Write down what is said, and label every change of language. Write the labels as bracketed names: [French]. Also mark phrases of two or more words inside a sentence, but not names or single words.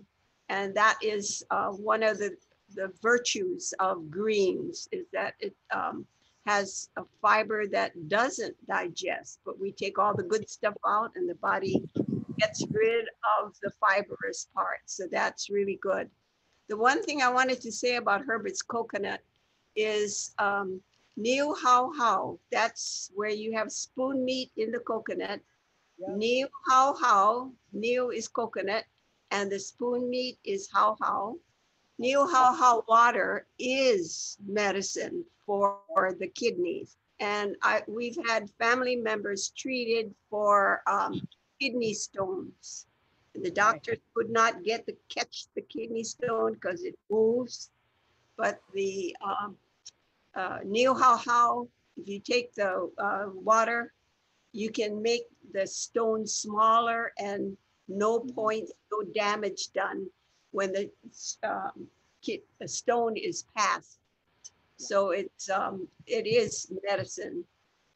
[English] And that is one of the virtues of greens, is that it has a fiber that doesn't digest, but we take all the good stuff out and the body gets rid of the fibrous part. So that's really good. The one thing I wanted to say about Herbert's coconut is [Hawaiian] niu hao hao. [English] That's where you have spoon meat in the coconut. Yeah. [Hawaiian] Niu hao hao, [English] niu is coconut, and the spoon meat is [Hawaiian] hao hao. Niu hao hao [English] water is medicine for the kidneys. And we've had family members treated for kidney stones. The doctors could not catch the kidney stone because it moves. [Hawaiian] But the niu hao hao, [English] if you take the water, you can make the stone smaller and no points, no damage done when the stone is passed. So it is medicine.